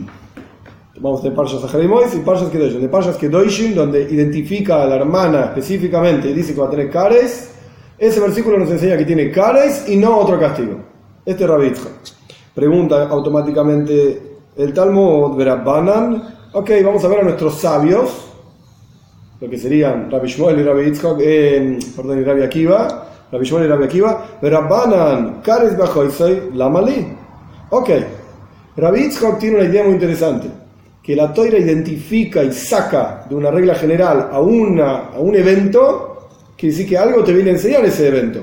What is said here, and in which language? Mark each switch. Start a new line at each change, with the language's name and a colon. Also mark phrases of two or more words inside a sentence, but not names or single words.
Spanish: Vamos de Parshas Aharimois y Parshas Kedoshim. De Parshas Kedoshim, donde identifica a la hermana específicamente y dice que va a tener cares, ese versículo nos enseña que tiene cares y no otro castigo. Este es Rabbi Yitzhak. Pregunta automáticamente el Talmud, Verabanan. Ok, vamos a ver a nuestros sabios, lo que serían Rabbi Shmuel y Rabbi Yitzhak, y Rabbi Akiva. Rabbi Shmuel y Rabbi Akiva,
Aramaic: ורבנן, כרת באחותו, למה לי.
Spanish: Ok, Rabbi Yitzhak tiene una idea muy interesante, que la Toira identifica y saca de una regla general a un evento, quiere decir que algo te viene a enseñar ese evento.